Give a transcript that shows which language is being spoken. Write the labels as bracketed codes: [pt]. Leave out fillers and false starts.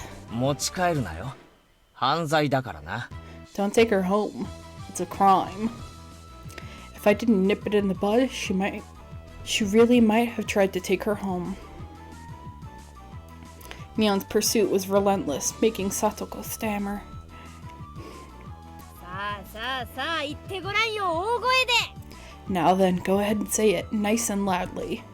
[ja] 持ち帰るなよ。犯罪だからな。 [en] Don't take her home. It's a crime. If I didn't nip it in the bud, she really might have tried to take her home. Mion's pursuit was relentless, making Satoko stammer. [ja] さあさあさあ言ってごらんよ、大声で。 [en] Now then, go ahead and say it nice and loudly.